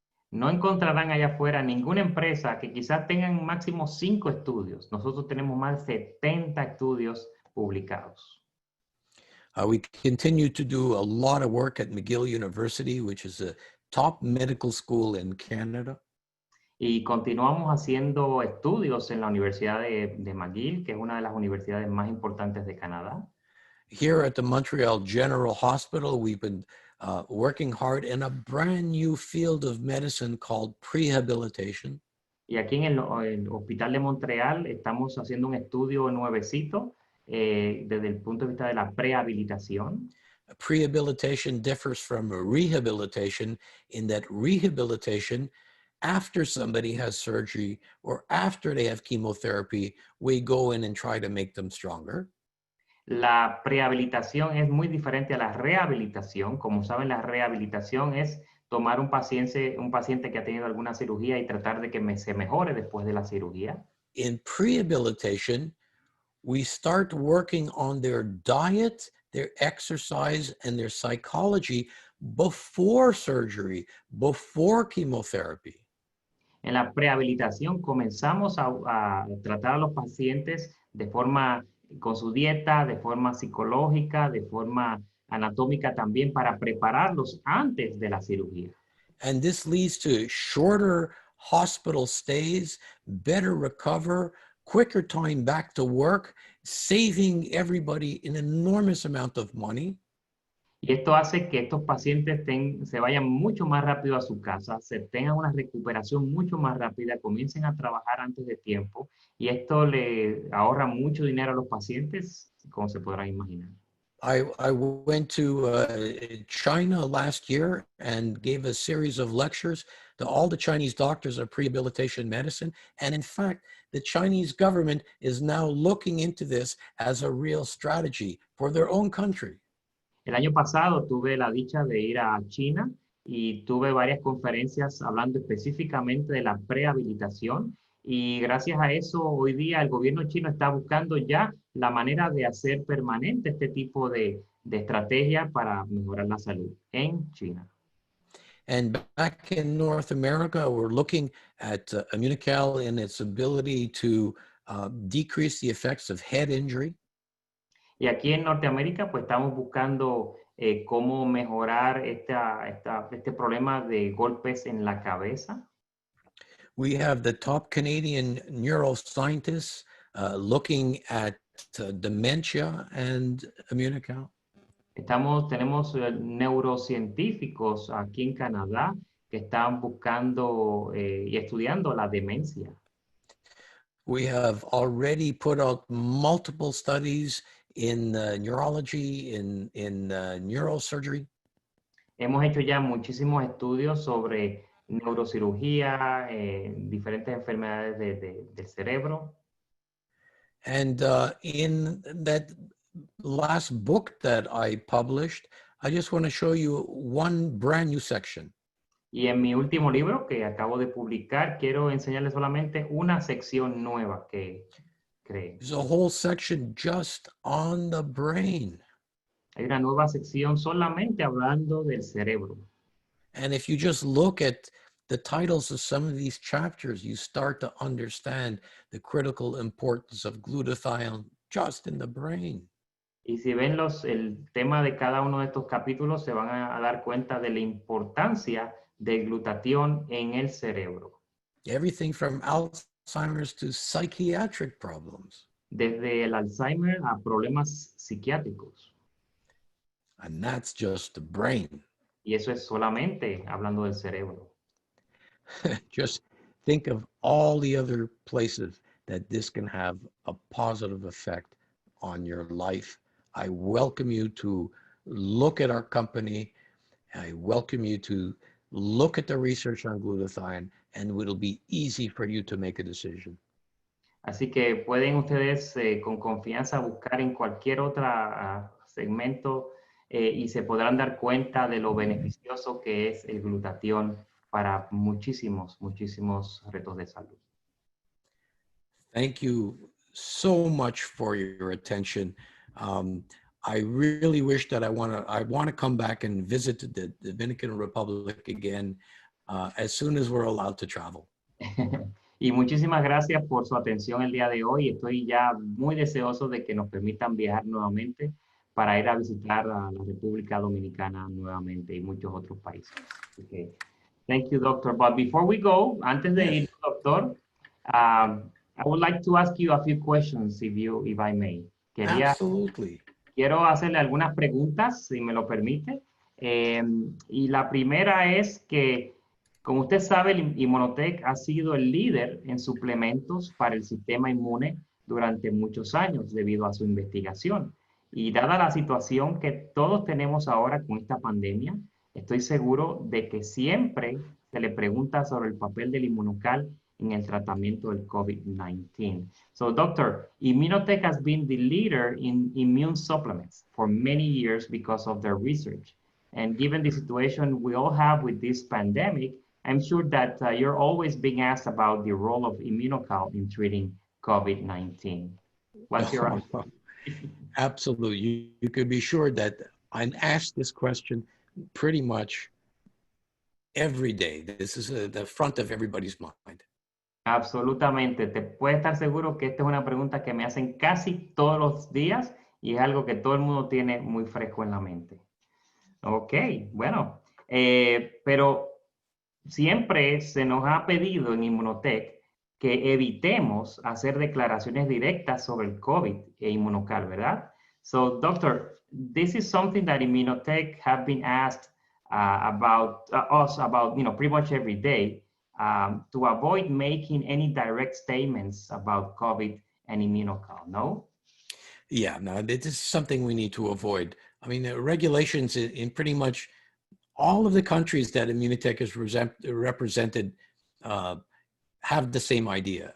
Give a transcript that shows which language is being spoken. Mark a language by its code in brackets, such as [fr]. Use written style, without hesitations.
[es] No encontrarán allá afuera ninguna empresa que quizás tengan máximo 5 estudios. Nosotros tenemos más de 70 estudios publicados. [en] We continue to do a lot of work at McGill University, which is a top medical school in Canada. [es] Y continuamos haciendo estudios en la Universidad de McGill, que es una de las universidades más importantes de Canadá. [en] Here at the Montreal General Hospital, we've been working hard in a brand new field of medicine called prehabilitation. [es] Y aquí en el Hospital de Montreal estamos haciendo un estudio nuevecito desde el punto de vista de la prehabilitación. [en] Prehabilitation differs from rehabilitation in that rehabilitation, after somebody has surgery or after they have chemotherapy, we go in and try to make them stronger. [es] La prehabilitación es muy diferente a la rehabilitación. Como saben, la rehabilitación es tomar un paciente que ha tenido alguna cirugía y tratar de que se mejore después de la cirugía. [en] In prehabilitation, we start working on their diet, their exercise, and their psychology before surgery, before chemotherapy. [es] En la prehabilitación comenzamos a tratar a los pacientes de forma con su dieta, de forma psicológica, de forma anatómica también, para prepararlos antes de la cirugía. [en] And this leads to shorter hospital stays, better recover, quicker time back to work, saving everybody an enormous amount of money. [es] Y esto hace que estos pacientes se vayan mucho más rápido a su casa, tengan una recuperación mucho más rápida, comiencen a trabajar antes de tiempo, y esto le ahorra mucho dinero a los pacientes, como se podrán imaginar. [en] I went to China last year and gave a series of lectures to all the Chinese doctors of prehabilitation medicine. And in fact, the Chinese government is now looking into this as a real strategy for their own country. [es] El año pasado tuve la dicha de ir a China y tuve varias conferencias hablando específicamente de la prehabilitación, y gracias a eso hoy día el gobierno chino está buscando ya la manera de hacer permanente este tipo de estrategia para mejorar la salud en China. [en] And back in North America, we're looking at IMMUNOCAL and its ability to decrease the effects of head injury. [es] Y aquí en Norteamérica, pues estamos buscando cómo mejorar este problema de golpes en la cabeza. [en] We have the top Canadian neuroscientists looking at dementia and IMMUNOCAL. [es] Tenemos neurocientíficos aquí en Canadá que están buscando y estudiando la demencia. [en] We have already put out multiple studies in neurology, in neurosurgery. [es] Hemos hecho ya muchísimos estudios sobre neurocirugía, diferentes enfermedades del cerebro. [en] And in that last book that I published, I just want to show you one brand new section. [es] Y en mi último libro que acabo de publicar, quiero enseñarles solamente una sección nueva que creé. [en] There's a whole section just on the brain. [es] Hay una nueva sección solamente hablando del cerebro. [en] And if you just look at the titles of some of these chapters, you start to understand the critical importance of glutathione just in the brain. [es] Y si ven el tema de cada uno de estos capítulos, se van a dar cuenta de la importancia del glutatión en el cerebro. [en] Everything from Alzheimer's to psychiatric problems. [es] Desde el Alzheimer a problemas psiquiátricos. [en] And that's just the brain. [es] Y eso es solamente hablando del cerebro. [en] Just think of all the other places that this can have a positive effect on your life. I welcome you to look at our company. I welcome you to look at the research on glutathione, and it'll be easy for you to make a decision. [es] Así que pueden ustedes con confianza buscar en cualquier otro segmento y se podrán dar cuenta de lo beneficioso que es el glutatión para muchísimos retos de salud. [en] Thank you so much for your attention. I really wish that I want to come back and visit the Dominican Republic again as soon as we're allowed to travel. [es] Y muchísimas gracias por su atención el día de hoy. Estoy ya muy deseoso de que nos permitan viajar nuevamente para ir a visitar a la República Dominicana nuevamente y muchos otros países. [en] Okay. Thank you, doctor. But before we go, [es] antes de ir, doctor, [en] I would like to ask you a few questions, if I may. Absolutely. [es] Quiero hacerle algunas preguntas, si me lo permite. Y la primera es que, como usted sabe, el Immunotec ha sido el líder en suplementos para el sistema inmune durante muchos años debido a su investigación. Y dada la situación que todos tenemos ahora con esta pandemia, estoy seguro de que siempre se le pregunta sobre el papel del inmunocal en el tratamiento del COVID-19. [en] So, doctor, Immunotec has been the leader in immune supplements for many years because of their research. And given the situation we all have with this pandemic, I'm sure that you're always being asked about the role of Immunocal in treating COVID-19. What's your answer? Absolutely. You could be sure that I'm asked this question pretty much every day. This is the front of everybody's mind. [es] Absolutamente. Te puedes estar seguro que esta es una pregunta que me hacen casi todos los días y es algo que todo el mundo tiene muy fresco en la mente. Ok, bueno. Pero siempre se nos ha pedido en Immunotec que evitemos hacer declaraciones directas sobre el COVID e inmunocal, ¿verdad? [en] So, doctor, this is something that Immunotec have been asked about us about, pretty much every day to avoid making any direct statements about COVID and immunocal, no? Yeah, no, this is something we need to avoid. I mean, the regulations in pretty much all of the countries that Immunotec is represented have the same idea.